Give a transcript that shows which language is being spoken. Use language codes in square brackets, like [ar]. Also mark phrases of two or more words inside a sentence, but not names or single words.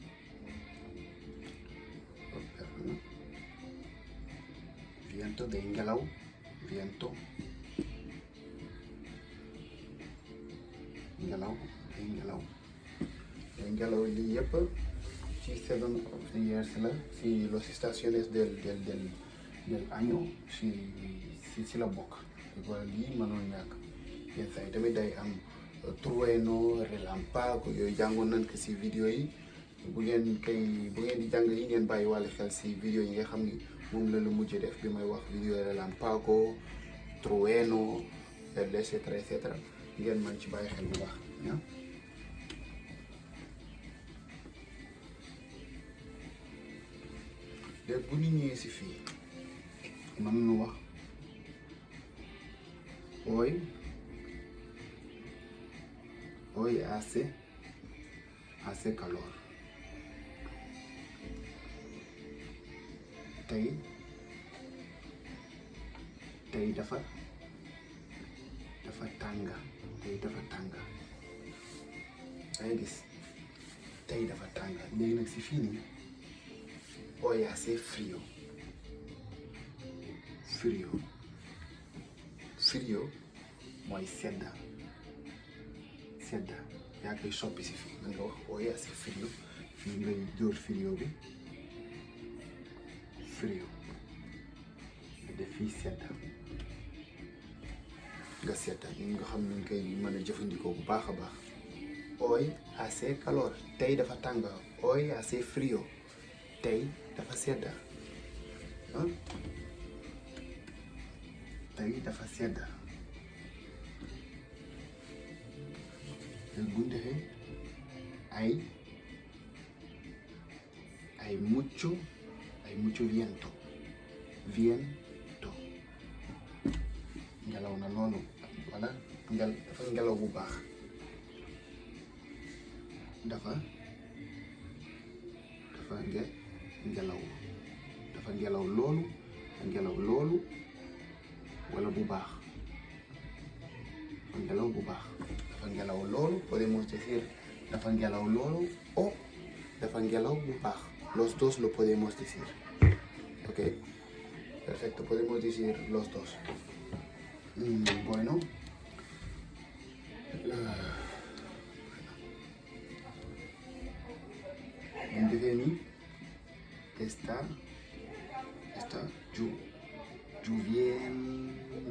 [wo] day ngelaw ngelaw lii yëpp ci [en] season of the years [wo] la si [es] los estaciones del año [wo] si la bokk. wala lii mënul ñàkk yenn saa yi tamit day am [es] trueno relampago [wo] yooyu jàngoon nañ ko si vidéo yi. bu ngeen di jàng yi ngeen bàyyi wàllu xel si vidéo yi nga xam ni moom la mujjee def bi may wax vidéo [es] relampago trueno [fr] et cetera [wo] ngeen mën ci bàyyi xel bu baax. léegi bu ñu ñëwee si fii mën nañu wax [es] hoy hace calor. [wo] tey dafa tànga. dangay gis tey dafa tànga. léegi nag si fii nii [es] hoy hace frío [wo] mooy sedda yaa koy soppi si fii nga wax [es] hoy hace frío [wo] fii ngay jóor frío bi nga def fii sedda nga xam ne nga koy mën a jëfandikoo bu baax a baax. [es] hoy hace calor [wo] tey dafa tàng. [es] hoy hace frío [wo] tey dafa sedda bu ñu defee [es] hay mucho viento [wo] ngelaw na loolu wala dafa ngelaw bu baax. dafa ngelaw loolu wala bu baax. dafa ngelaw loolu [es] podemos decir [wo] dafa ngelaw loolu o dafa ngelaw bu baax. [es] Los dos lo podemos decir. Ok, perfecto, podemos decir los dos. Bueno, en Deveni está lloviendo.